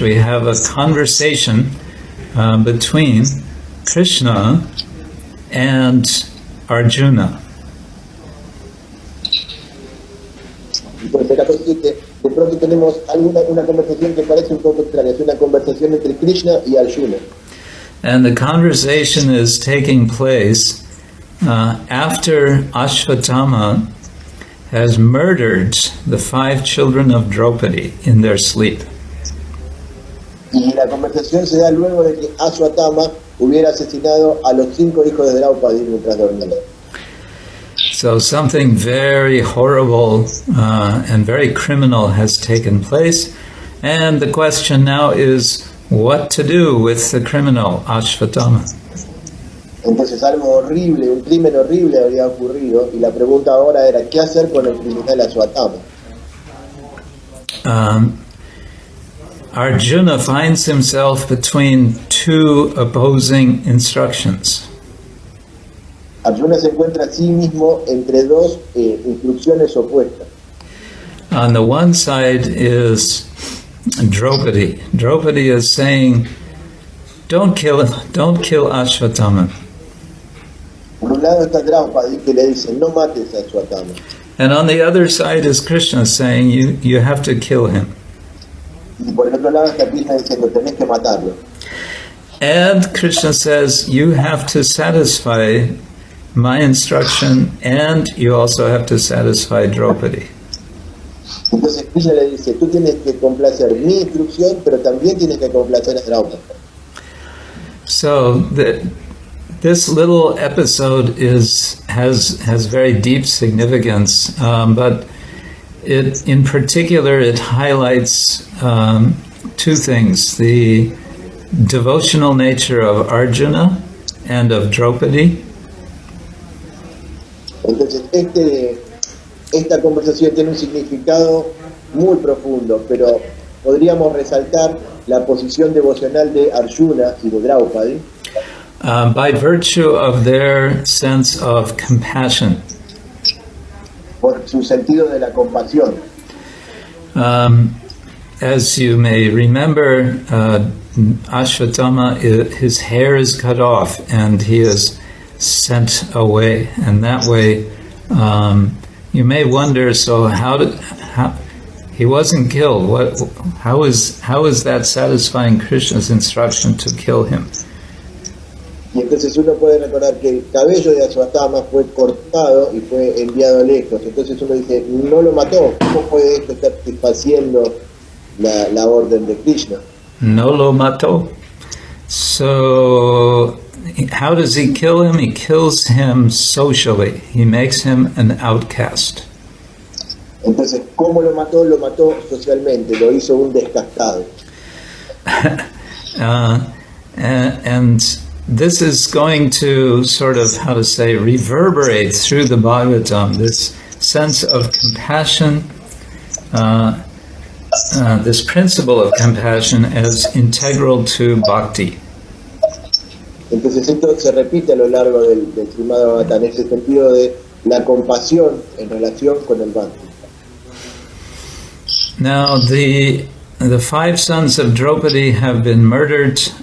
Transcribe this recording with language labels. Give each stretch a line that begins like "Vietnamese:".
English: We have a conversation between Krishna and Arjuna.
Spanish: Entonces, el capítulo 7, de pronto tenemos una conversación que parece un poco extraña, es una conversación entre Krishna y Arjuna.
English: And the conversation is taking place after Ashvatthama has murdered the 5 children of Draupadi in their sleep.
Spanish: Y la conversación se da luego de que Ashvatthama hubiera asesinado a los 5 hijos de Draupadi mientras dormía.
English: So something very horrible and very criminal has taken place, and the question now is what to do with the criminal Ashvatthama.
Spanish: Entonces algo horrible, un crimen horrible había ocurrido y la pregunta ahora era ¿qué hacer con el criminal Ashvatthama?
English: Arjuna finds himself between 2 opposing instructions.
Spanish: Arjuna se encuentra a sí mismo entre 2 instrucciones opuestas.
English: On the one side is Draupadi. Draupadi is saying, don't kill Ashwatthama.
Spanish: Por un lado está Draupadi que le dice, no mates a Ashwatthama.
English: And on the other side is Krishna saying, you have to kill him.
Spanish: Y por el otro lado está Krishna diciendo, tenés que matarlo.
English: And Krishna says, you have to satisfy my instruction, and you also have to satisfy Draupadi.
Spanish: Entonces Krishna le dice, tú tienes que complacer mi instrucción, pero también tienes que complacer a Draupadi.
English: So this little episode has very deep significance, but in particular it highlights two things: the devotional nature of Arjuna and of Draupadi.
Spanish: Entonces esta conversación tiene un significado muy profundo, pero podríamos resaltar la posición devocional de Arjuna y de Draupadi.
English: By virtue of their sense of compassion.
Spanish: Por su sentido de la compasión.
English: As you may remember, Ashwatthama, his hair is cut off and he is sent away. And that way, you may wonder, so how he wasn't killed? How is that satisfying Krishna's instruction to kill him?
Spanish: Y entonces uno puede recordar que el cabello de Ashwatthama fue cortado y fue enviado lejos. Entonces uno dice, no lo mató. ¿Cómo puede esto estar satisfaciendo la orden de Krishna? No lo mató.
English: So, how does he kill him? He kills him socially. He makes him an outcast.
Spanish: Entonces, ¿cómo lo mató? Lo mató socialmente. Lo hizo un descastado.
English: And this is going to sort of, reverberate through the Bhagavatam, this sense of compassion, this principle of compassion as integral to bhakti.
Spanish: Entonces esto se repite a lo largo del Srimad-Bhagavatam, ese sentido de la compasión en relación con el bhakti.
English: Now the 5 sons of Draupadi have been murdered.